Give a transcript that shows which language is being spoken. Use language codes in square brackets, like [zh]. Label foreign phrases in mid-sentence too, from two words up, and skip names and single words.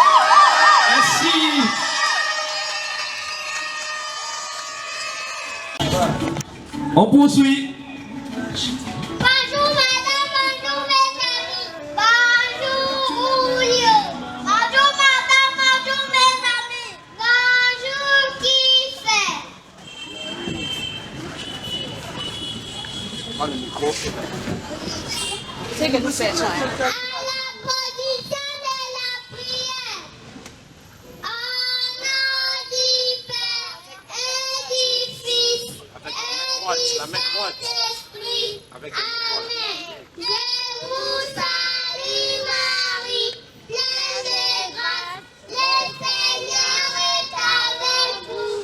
[fr] Merci. On poursuit. Bonjour madame, bonjour mes amis, bonjour Julio, bonjour madame, bonjour mes amis, bonjour qui fait. [zh] 这个是谁唱的？ [fr] À la position de la prière, au nom du Père et du Fils et du Saint-Esprit. Amen. Je vous salue Marie, pleine de grâce, le Seigneur est avec vous.